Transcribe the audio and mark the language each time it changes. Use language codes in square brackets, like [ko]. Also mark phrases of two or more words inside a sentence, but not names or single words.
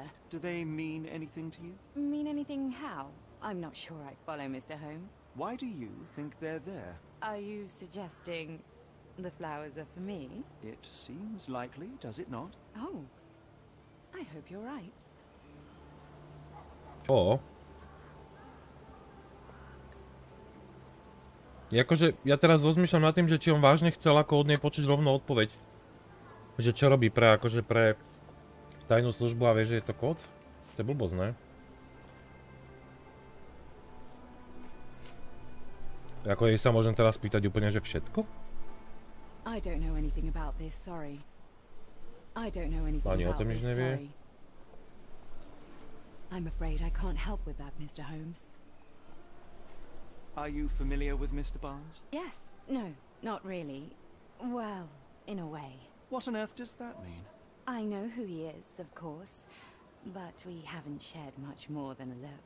[en] Do they mean anything to you? Mean anything how? I'm not sure I follow, Mr. Holmes. Why do you think they're there? Are you suggesting the flowers are for me? It seems likely, does it not? Oh, I hope you're right. Ó. [sk] Akože ja teraz rozmýšľam nad tým, že či on vážne chcel ako od nej počuť rovno odpoveď. Že čo robí pre tajnú službu a vie, že je to kód? To je blbosť, ne? Ako jej sa môžem teraz pýtať úplne, že všetko? [en] I don't know anything about this, sorry. I don't know anything [sk] Ani o [en] about [sk] tom nič [en] this, [sk] nevie. [en] sorry. I'm afraid I can't help with that, Mr. Holmes. Are you familiar with Mr. Barnes? Yes, no, not really. Well, in a way. What on earth does that mean? I know who he is, of course, but we haven't shared much more than a look.